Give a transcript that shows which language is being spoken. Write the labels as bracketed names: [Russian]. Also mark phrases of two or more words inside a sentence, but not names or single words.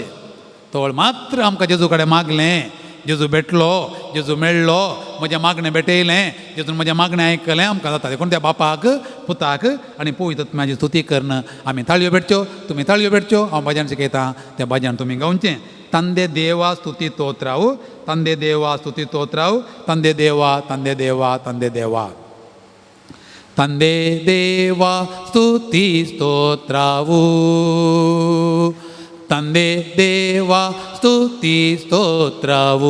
[Konkani] तोळ मात्र आमकां जेजू कडेन मागलें, जेजू भेटलो, जेजू मेळ्ळो, म्हजें मागणें भेटयलें, जेजून म्हजें मागणें आयकलें आमकां जाता. देखून त्या बापाक, पुताक आनी पवित्र आत्म्याची स्तुती करणं आमी ताळयो भेटच्यो. तुमी ताळयो भेटच्यो. हांव भजन शिकयतां तें भजन तुमी गावचें. [Kannada] ತಂದೆ ದೇವ ಸ್ತುತಿ ಸ್ತೋತ್ರವು, ತಂದೆ ದೇವ ಸ್ತುತಿ ಸ್ತೋತ್ರವು, ತಂದೆ ದೇವ ತಂದೆ ದೇವ ತಂದೆ ದೇವ ತಂದೆ ದೇವ ಸ್ತುತಿ ಸ್ತೋತ್ರವು, ತಂದೆ ದೇವ ಸ್ತುತಿ ಸ್ತೋತ್ರವು.